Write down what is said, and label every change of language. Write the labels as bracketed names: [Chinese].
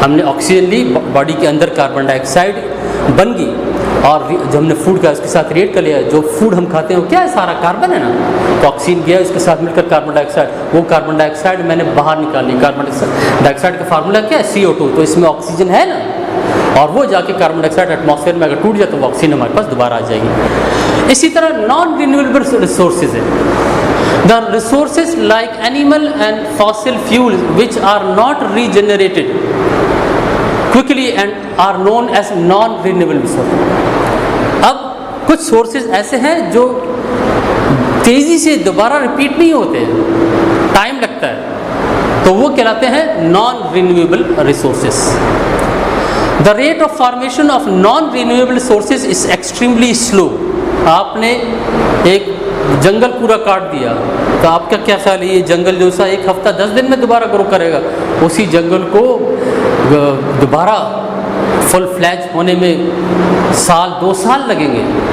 [Urdu] ہم نے آکسیجن لی, باڈی کے اندر کاربن ڈائی آکسائڈ بن گئی, اور جو ہم نے فوڈ کا اس کے ساتھ ریٹ کر لیا, جو فوڈ ہم کھاتے ہیں وہ کیا ہے, سارا کاربن ہے نا, تو آکسیجن گیا اس کے ساتھ مل کر کاربن ڈائی آکسائڈ, وہ کاربن ڈائی آکسائڈ میں نے باہر نکال لی. کاربن ڈائی آکسائڈ کا فارمولا کیا ہے, CO2, تو اس میں آکسیجن ہے نا, اور وہ جا کے کاربن ڈائی آکسائڈ ایٹماسفیئر میں اگر ٹوٹ جائے تو وہ آکسیجن ہمارے پاس دوبارہ آ جائے گی. اسی طرح نان رینیویبل ریسورسز ہیں. [English] The resources like animal and fossil fuels which are not regenerated quickly and are known as non-renewable resources. [Urdu] اب کچھ سورسز ایسے ہیں جو تیزی سے دوبارہ ریپیٹ نہیں ہوتے, ٹائم لگتا ہے, تو وہ کہلاتے ہیں naan renewable resources. [English] The rate of formation of non-renewable sources is extremely slow. [Urdu] آپ نے ایک جنگل پورا کاٹ دیا تو آپ کا کیا خیال ہے, یہ جنگل جو سا 1 ہفتہ 10 دن میں دوبارہ گرو کرے گا, اسی جنگل کو دوبارہ فل فلیج ہونے میں 1-2 سال لگیں گے.